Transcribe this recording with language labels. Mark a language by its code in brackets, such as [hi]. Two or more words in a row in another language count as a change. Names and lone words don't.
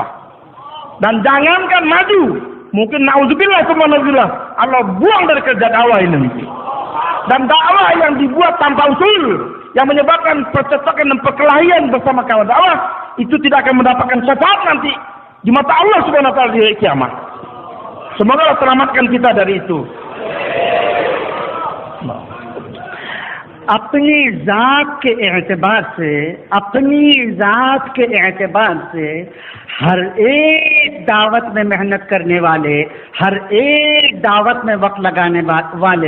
[id] Dan jangankan maju, mungkin [ar] نعوذ بالله ثم نعوذ بالله, [id] Allah buang dari kerja dakwah ini. Dan dakwah yang dibuat tanpa usul, yang menyebabkan percetakan dan perkelahian bersama kawan dakwah, itu tidak akan mendapatkan syafaat nanti di mata [ar] الله سبحانه وتعالى [id] di hari kiamat. Semoga Allah selamatkan kita dari itu. [ur] اپنی ذات کے اعتبار سے ہر ایک دعوت میں محنت کرنے والے، ہر ایک دعوت میں وقت لگانے والے،